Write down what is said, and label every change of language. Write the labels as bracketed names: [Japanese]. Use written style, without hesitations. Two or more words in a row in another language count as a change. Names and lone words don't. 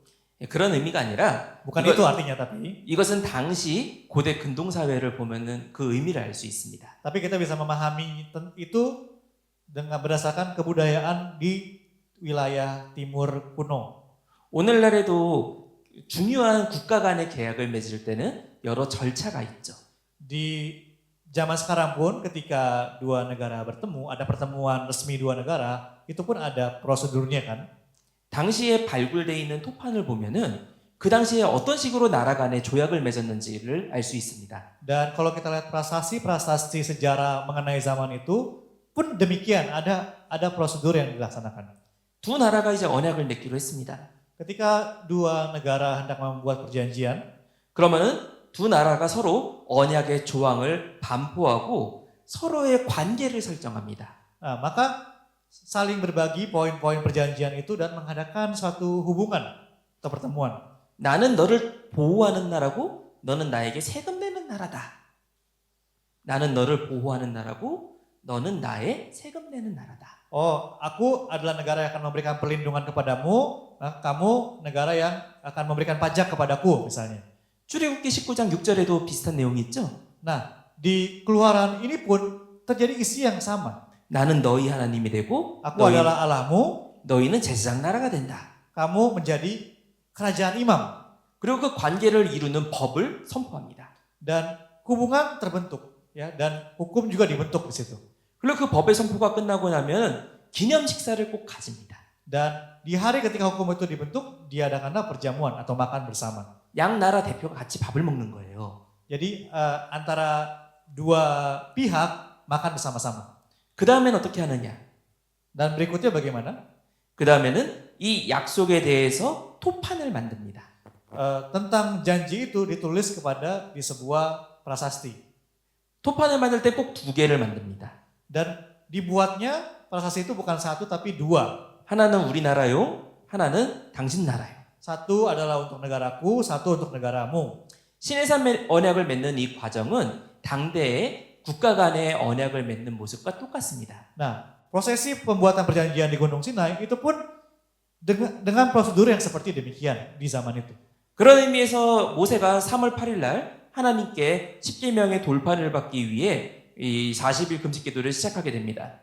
[Korean] 그런 의미가 아니라 [Indonesian] Bukan itu artinya, tapi [Korean] 이것은 당시 고대 근동 사회를 보면은 그 의미를 알 수 있습니다. [Indonesian] tapi kita bisa memahami itu dengan berdasarkan kebudayaan di wilayah timur kuno. [Korean] 오늘날에도 중요한 국가 간의 계약을 맺을 때는 여러 절차가 있죠. [Indonesian] Di zaman sekarang pun ketika dua negara bertemu, ada pertemuan resmi dua negara, itu pun ada prosedurnya kan. [Korean] 당시에 발굴되어 있는 토판을 보면은 그 당시에 어떤 식으로 나라 간에 조약을 맺었는지를 알 수 있습니다. [Indonesian] Dan kalau kita lihat prasasti sejarah mengenai zaman itu pun demikian, ada prosedur yang dilaksanakan. [Korean] 두 나라가 이제 언약을 맺기로 했습니다. [Indonesian] Ketika dua negara hendak membuat perjanjian, [Korean] 그러면은 두 나라가 서로 언약의 조항을 반포하고 서로의 관계를 설정합니다. [Indonesian] nah, maka saling berbagi poin-poin perjanjian itu dan mengadakan suatu hubungan atau pertemuan. [Korean] 나는 너를 보호하는 나라고 너는 나에게 세금 내는 나라다. 나는 너를 보호하는 나라고 너는 나의 세금 내는 나라다. [Indonesian] Oh, aku adalah negara yang akan memberikan perlindungan kepadamu, nah, kamu negara yang akan memberikan pajak kepadaku misalnya. [Korean] 출애굽기 19장 6절에도 비슷한 내용이 있죠. [Indonesian] Nah, di Keluaran ini pun terjadi isi yang sama. [Korean] 나는 너희 하나님이 되고 [Indonesian] Aku adalah Allahmu, [Korean] 너희는 제사장 나라가 된다. [Indonesian] kamu menjadi kerajaan imam. [Korean] 그리고 그 관계를 이루는 법을 선포합니다. [Indonesian] Dan hubungan terbentuk, ya, dan hukum juga dibentuk di situ. [Korean] 그리고 그 법의 선포가 끝나고 나면 기념 식사를 꼭 가집니다. [Indonesian] Dan di hari ketika hukum itu dibentuk, diadakanlah perjamuan atau makan bersama. [Korean] 양 나라 대표가 같이 밥을 먹는 거예요. [Indonesian] Jadi antara dua pihak makan bersama-sama. [Korean] 그 다음엔 어떻게 하느냐? [Indonesian] Dan berikutnya bagaimana? [Korean] 그 다음에는 이 약속에 대해서 토판을 만듭니다. [Indonesian] Tentang janji itu ditulis di sebuah prasasti. [Korean] 토판을 만들 때 꼭 두 개를 만듭니다. [Indonesian] Dan dibuatnya prasasti itu bukan satu tapi dua. [Korean] 하나는 우리나라요, 하나는 당신 나라요. [Indonesian] Satu adalah untuk negaraku, satu untuk negaramu. [Korean] 신해산 언약을 맺는 이 과정은 당대의 국가 간의 언약을 맺는 모습과 똑같습니다. [Indonesian] Nah, prosesi pembuatan perjanjian di Gunung Sinai itu pun dengan prosedur yang seperti demikian di zaman itu. [Korean] 그런 의미에서 모세가 3월 8일 날 하나님께 10계명의 돌판을 받기 위해 이 40일 금식 기도를 시작하게 됩니다.